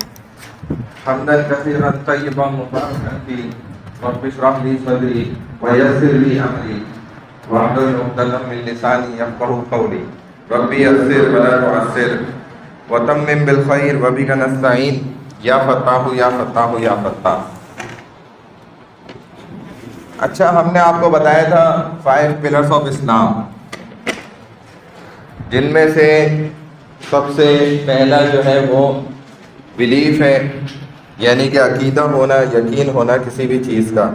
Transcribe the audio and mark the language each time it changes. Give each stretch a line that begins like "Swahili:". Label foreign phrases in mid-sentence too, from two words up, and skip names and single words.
Arabic: حمدا كثيرا طيبا مباركا في، رب اشرح لي صدري ويسر لي أمري واحلل عقدة من لساني يفقهوا قولي، رب يسر ولا تعسر وتمم بالخير وبك نستعين, يا فتاح يا فتاح يا فتاح.
Urdu: اچھا، ہم نے آپ کو بتایا تھا 5
English: pillars of Islam,
Urdu: جن میں سے سب سے پہلا جو ہے وہ بلیف ہے، یعنی کہ عقیدہ ہونا، یقین ہونا کسی بھی چیز کا.